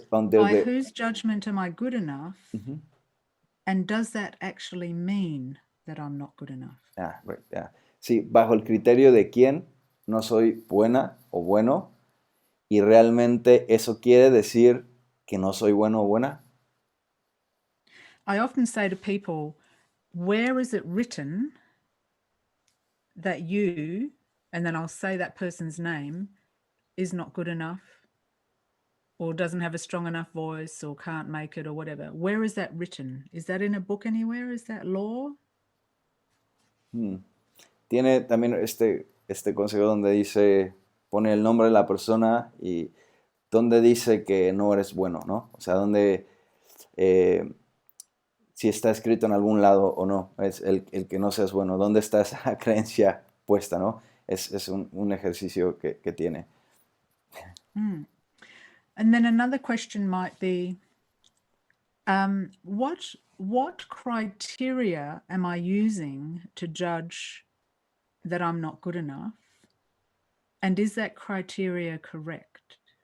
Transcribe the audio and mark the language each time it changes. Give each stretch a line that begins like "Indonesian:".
English: By whose judgment am I good enough? And does that actually mean that I'm not good enough? Right, yeah.
Spanish: Sí, bajo el criterio de quién no soy buena o bueno, y realmente eso quiere decir que no soy bueno o buena.
English: I often say to people, where is it written that you, and then I'll say that person's name, is not good enough, or doesn't have a strong enough voice, or can't make it, or whatever? Where is that written? Is that in a book anywhere? Is that law?
Spanish: Tiene también este consejo donde dice, pone el nombre de la persona y donde dice que no eres bueno, ¿no? O sea, donde, si está escrito en algún lado o no, es el que no seas bueno, ¿dónde está esa creencia puesta, no? Es un ejercicio que tiene.
English: And then another question might be, what criteria am I using to judge that I'm not good enough? And is that criteria correct?